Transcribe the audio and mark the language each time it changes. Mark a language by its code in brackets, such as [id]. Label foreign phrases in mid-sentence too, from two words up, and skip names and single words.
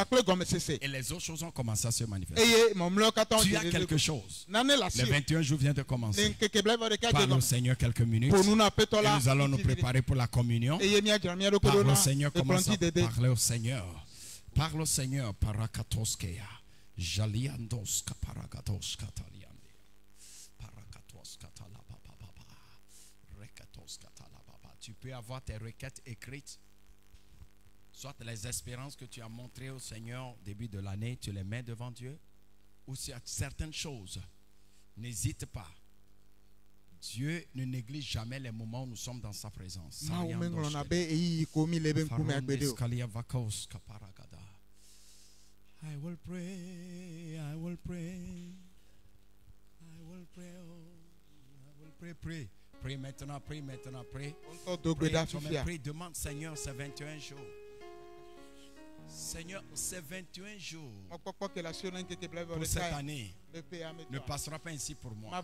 [fr] Et les autres choses ont commencé à se manifester. Tu as quelque chose. Les 21 jours viennent de commencer. Parle au Seigneur quelques minutes. Et nous allons nous préparer pour la communion. Parle au Seigneur, commence à parler au Seigneur. Parle au Seigneur. Parakatoskeya. Jaliandoska parakatoska taliande. Parakatoska talapapapa. Rekatoska talapapa. Tu peux avoir tes requêtes écrites. Soit les espérances que tu as montrées au Seigneur au début de l'année, tu les mets devant Dieu. Ou si certaines choses, n'hésite pas Dieu ne néglige jamais les moments où nous sommes dans sa présence. [en] I will pray, I will pray, I will pray, I will pray, pray. [fr] Prie maintenant, prie maintenant, prie. Prie, demande Seigneur ces 21 jours. Seigneur, ces 21 jours pour cette année ne passera pas ainsi pour moi.